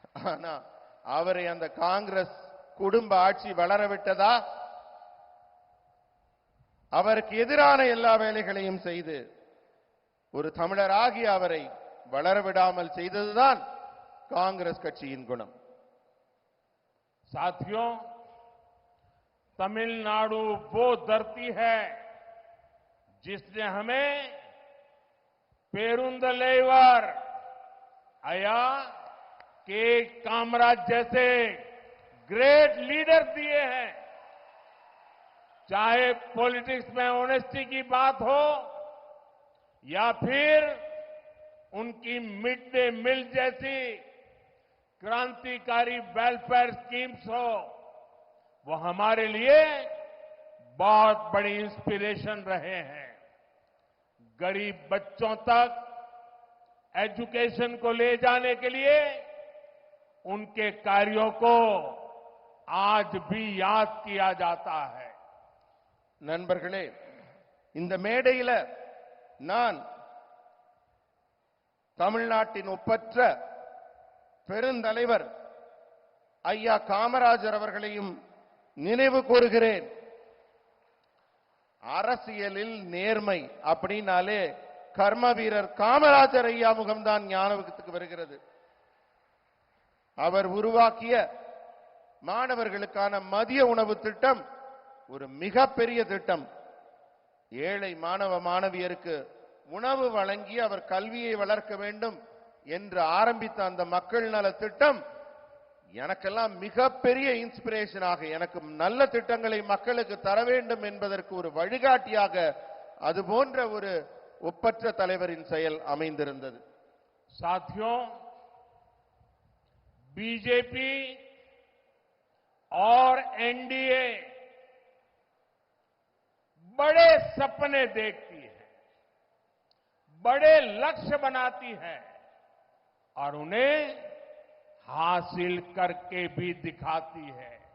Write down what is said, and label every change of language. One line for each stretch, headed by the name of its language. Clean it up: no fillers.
Tamil: ஆனா அவரை அந்த காங்கிரஸ் குடும்ப ஆட்சி வளரவிட்டதா? அவருக்கு எதிரான எல்லா வேலைகளையும் செய்து ஒரு தமிழராகி அவரை வளரவிடாமல் செய்ததுதான் காங்கிரஸ் கட்சியின் குணம்.
Hindi: साथियों, तमिलनाडु वो धरती है जिसने हमें पेरुंदलेवर, अया के कामराज जैसे ग्रेट लीडर दिए हैं। चाहे पॉलिटिक्स में ऑनेस्टी की बात हो या फिर उनकी मिड डे मील जैसी क्रांतिकारी वेलफेयर स्कीम्स हो, वो हमारे लिए बहुत बड़ी इंस्पिरेशन रहे हैं। गरीब बच्चों तक एजुकेशन को ले जाने के लिए उनके कार्यों को आज भी याद किया जाता है।
Tamil: நண்பர்களே, இந்த மேடையில நான் தமிழ்நாட்டின் ஒப்பற்ற பெருந்தலைவர் ஐயா காமராஜர் அவர்களையும் நினைவு கூறுகிறேன். அரசியலில் நேர்மை அப்படின்னாலே கர்ம வீரர் காமராஜர் ஐயா முகம்தான் ஞாபகத்துக்கு வருகிறது. அவர் உருவாக்கிய மாணவர்களுக்கான மதிய உணவு திட்டம் ஒரு மிகப்பெரிய திட்டம். ஏழை மாணவ மாணவியருக்கு உணவு வழங்கி அவர் கல்வியை வளர்க்க வேண்டும் என்று ஆரம்பித்த அந்த மக்கள் நல திட்டம் எனக்கெல்லாம் மிகப்பெரிய இன்ஸ்பிரேஷனாக, எனக்கு நல்ல திட்டங்களை மக்களுக்கு தர வேண்டும் என்பதற்கு ஒரு வழிகாட்டியாக அது போன்ற ஒரு ஒப்பற்ற தலைவரின் செயல் அமைந்திருந்தது.
Hindi: साथियों, बीजेपी और एनडीए बड़े सपने देखती है, बड़े लक्ष्य बनाती है और उन्हें हासिल करके भी दिखाती है।